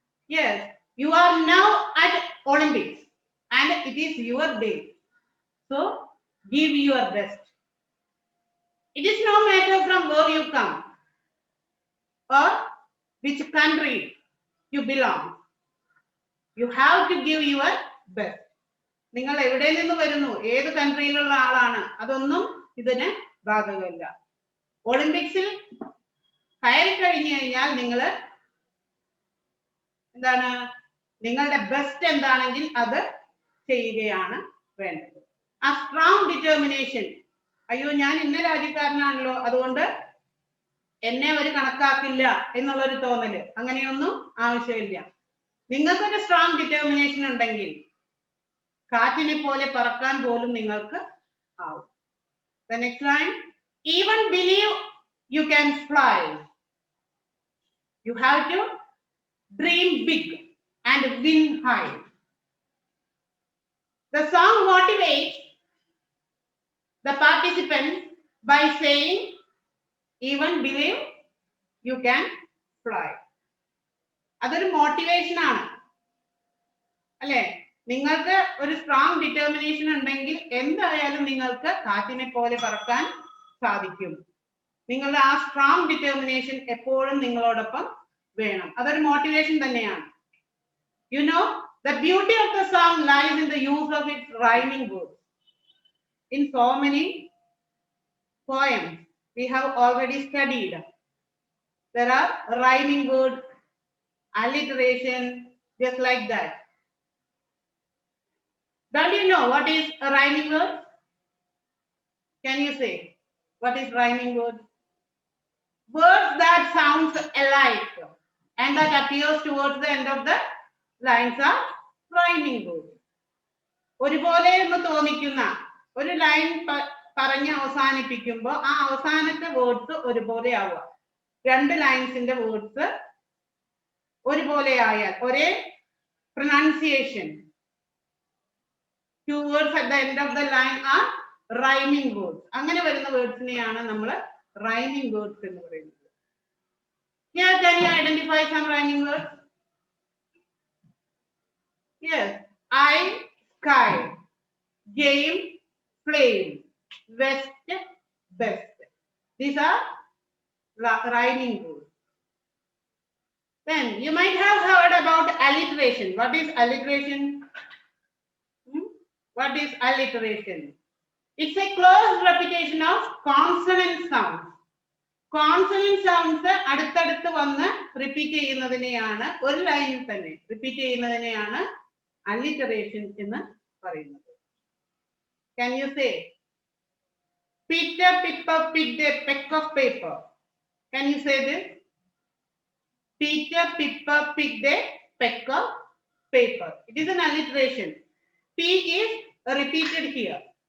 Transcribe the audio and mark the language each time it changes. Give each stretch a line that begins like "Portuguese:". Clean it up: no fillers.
English: Yes, you are now at Olympics and it is your day. So, give your best. It is no matter from where you come or which country you belong. You have to give your best.
Malayalam: നിങ്ങൾ എവിടെ നിന്ന് വരുന്നു, ഏത് കൺട്രിയിലുള്ള ആളാണ്, അതൊന്നും ഇതിന് ബാധകമല്ല. ഒളിമ്പിക്സിൽ കയറി കഴിഞ്ഞു കഴിഞ്ഞാൽ നിങ്ങൾ എന്താണ്, നിങ്ങളുടെ ബെസ്റ്റ് എന്താണെങ്കിൽ അത് ചെയ്യുകയാണ് വേണ്ടത്. ആ സ്ട്രോങ് ഡിറ്റർമിനേഷൻ, അയ്യോ ഞാൻ ഇന്ന രാജ്യക്കാരനാണല്ലോ അതുകൊണ്ട് എന്നെ ഒരു കണക്കാക്കില്ല എന്നുള്ളൊരു തോന്നല്, അങ്ങനെയൊന്നും ആവശ്യമില്ല. നിങ്ങൾക്കൊരു സ്ട്രോങ് ഡിറ്റർമിനേഷൻ ഉണ്ടെങ്കിൽ കാറ്റിനെ പോലെ പറക്കാൻ പോലും നിങ്ങൾക്ക് ആവും.
English: The next line, even believe you can fly. You have to dream big and win high. The song motivates the participants by saying, even believe you can fly.
Malayalam: അതൊരു മോട്ടിവേഷൻ ആണ് അല്ലേ? നിങ്ങൾക്ക് ഒരു സ്ട്രോങ് ഡിറ്റർമിനേഷൻ ഉണ്ടെങ്കിൽ എന്തായാലും നിങ്ങൾക്ക് കാറ്റിനെ പോലെ പറക്കാൻ സാധിക്കും. നിങ്ങളുടെ ആ സ്ട്രോങ് ഡിറ്റർമിനേഷൻ എപ്പോഴും നിങ്ങളോടൊപ്പം വേണം. അതൊരു മോട്ടിവേഷൻ തന്നെയാണ്.
English: You know, the beauty of the song lies in the use of its rhyming words. In so many poems we have already studied, there are rhyming words, alliteration, just like that. Don't you know what is a rhyming word? Can you say what is rhyming word? Words that sounds alike and that appears towards the end of the lines are rhyming words.
Malayalam: ഒരുപോലെ എന്ന് തോന്നിക്കുന്ന ഒരു line പറഞ്ഞ് അവസാനിപ്പിക്കുമ്പോൾ ആ അവസാനത്തെ words ഒരുപോലെ ആവുക. 2 ലൈൻസിന്റെ words ഒരുപോലെ ആയാൽ, ഒരേ
English: pronunciation, 2 words at the end of the line are
Malayalam: rhyming words. അങ്ങനെ വരുന്ന വേർഡ്സിനെയാണ് നമ്മൾ റൈമിംഗ് വേർഡ്സ് എന്ന് പറയുന്നത്.
English: Here, can you identify some rhyming words? Yes. I, sky. Game, flame. West, best. These are rhyming words. Then you might have heard about alliteration. What is alliteration? What is alliteration? It's a close repetition of consonant sounds.
Malayalam: Consonant sounds അടുത്തടുത്ത് വന്ന് repeat ചെയ്യുന്നതിനെയാണ്, ഒരു ലൈനിൽ തന്നെ repeat ചെയ്യുന്നതിനെയാണ് alliteration എന്ന് പറയുന്നത്.
English: Can you say Peter Piper picked a peck of paper? Can you say this? Peter Piper picked a peck of paper. It is an alliteration. P is repeated here.